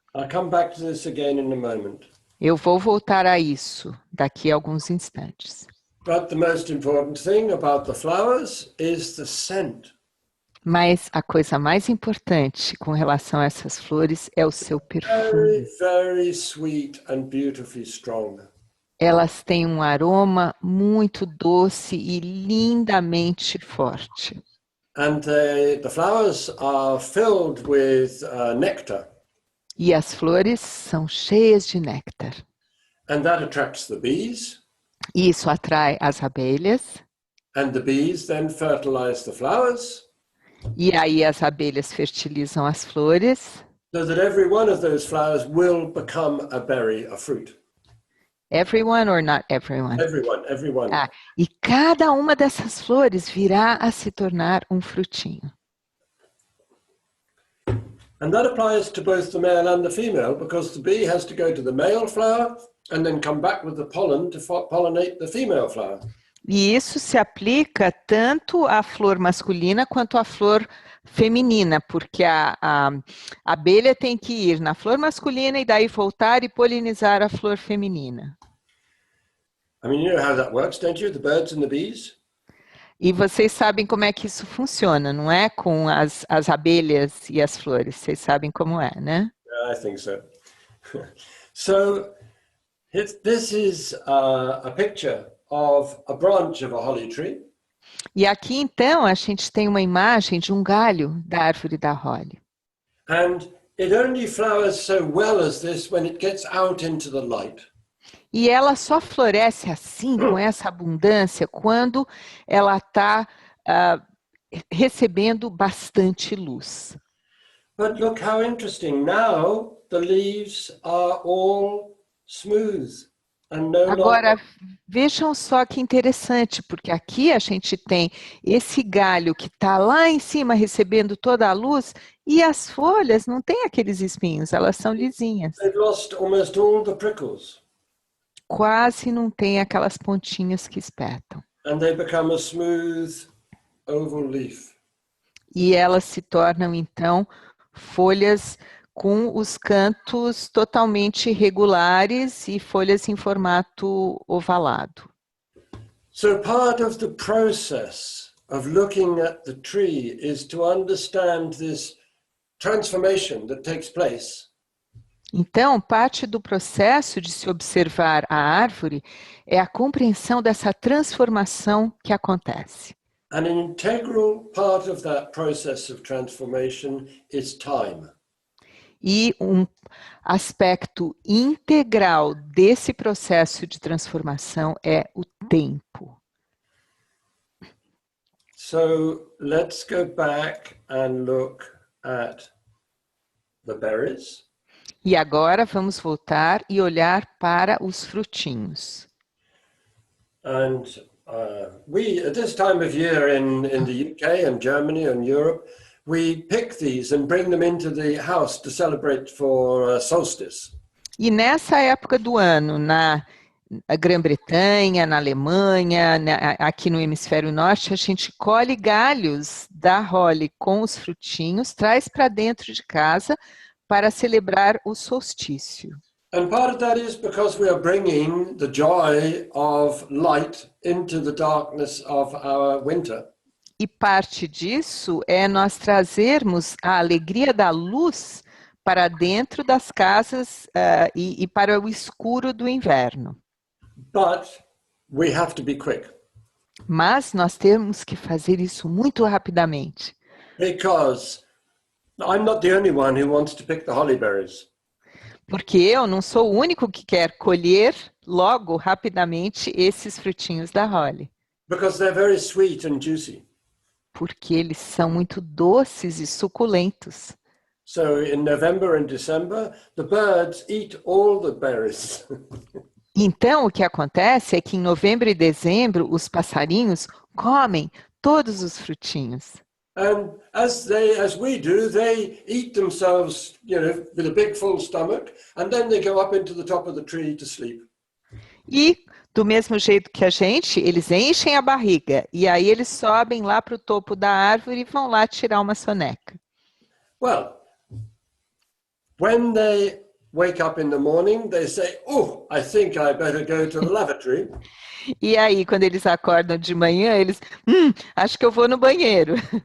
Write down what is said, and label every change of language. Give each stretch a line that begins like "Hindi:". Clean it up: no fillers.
English: I'll come back to this again in a moment.
Portuguese: Eu vou voltar a isso daqui a alguns instantes.
English: But the most important thing about the flowers is the scent.
Portuguese: Mas a coisa mais importante com relação a essas flores é o seu perfume.
English: Very, very sweet and beautifully strong.
Portuguese: Elas têm um aroma muito doce e lindamente forte.
English: And the flowers are filled with nectar.
Portuguese: E as flores são cheias de néctar.
English: And that attracts the bees.
Portuguese: E isso atrai as abelhas.
English: And the bees then fertilize the flowers.
Portuguese: E aí as abelhas fertilizam as flores.
English: So that every one of those flowers will become a berry, a fruit. Everyone or not everyone? Everyone.
Portuguese: E cada uma dessas flores virá a se tornar um frutinho.
English: And that applies to both the male and the female, because the bee has to go to the male flower and then come back with the pollen to pollinate the female flower.
Portuguese: E isso se aplica tanto à flor masculina quanto à flor feminina, porque a abelha tem que ir na flor masculina e daí voltar e polinizar a flor feminina.
English: I mean, you know how that works, don't you? The birds and the bees?
Portuguese: E vocês sabem como é que isso funciona, não é? Com as abelhas e as flores. Vocês sabem como é, né?
English: Yeah, I think so. So, this is a picture of a branch of a holly tree.
Portuguese: E aqui, então, a gente tem uma imagem de um galho da árvore da Holly.
English: And it only flowers so well as this when it gets out into the light.
Portuguese: E ela só floresce assim, com essa abundância, quando ela está recebendo bastante luz.
English: But look how interesting. Now the leaves are all smooth and no longer.
Portuguese: Agora, vejam só que interessante, porque aqui a gente tem esse galho que está lá em cima recebendo toda a luz e as folhas não têm aqueles espinhos, elas são lisinhas.
English: They've lost almost all the prickles
Portuguese: Quase não tem aquelas pontinhas que espetam.
English: and they become a smooth oval leaf.
Portuguese: E elas se tornam, então, folhas com os cantos totalmente regulares e folhas em formato ovalado.
English: So part of the process of looking at the tree is to understand this transformation that takes place.
Portuguese: Então, parte do processo de se observar a árvore é a compreensão dessa transformação que acontece.
English: And an integral part of that process of transformation is time.
Portuguese: E um aspecto integral desse processo de transformação é o tempo.
English: So let's go back and look at the berries.
Portuguese: E agora vamos voltar e olhar para os frutinhos.
English: And we, at this time of year in the UK and Germany and Europe, we pick these and bring them into the house to celebrate for solstice.
Portuguese: E nessa época do ano, na Grã-Bretanha, na Alemanha, aqui no hemisfério norte, a gente colhe galhos da holly com os frutinhos, traz para dentro de casa para celebrar o solstício.
English: And part of that is because we are bringing the joy of light into the darkness of our winter.
Portuguese: E parte disso é nós trazermos a alegria da luz para dentro das casas e para o escuro do inverno.
English: But we have to be quick.
Portuguese: Mas nós temos que fazer isso muito rapidamente.
English: Because I'm not the only one who wants to pick the holly berries.
Portuguese: Porque eu não sou o único que quer colher logo, rapidamente, esses frutinhos da holly.
English: Because they're very sweet and juicy.
Portuguese: Porque eles são muito doces e suculentos.
English: So in November and December, the birds eat all the berries.
Portuguese: Então, o que acontece é que em novembro e dezembro, os passarinhos comem todos os frutinhos.
English: And as we do, they eat themselves, with a big full stomach, and then they go up into the top of the tree to sleep.
Portuguese: E, do mesmo jeito que a gente, eles enchem a barriga. E aí eles sobem lá para o topo da árvore e vão lá tirar uma soneca.
English: Well, when they wake up in the morning, they say, "Oh, I think I better go to the lavatory."
Portuguese: E aí, quando eles acordam de manhã, eles, acho que eu vou no banheiro.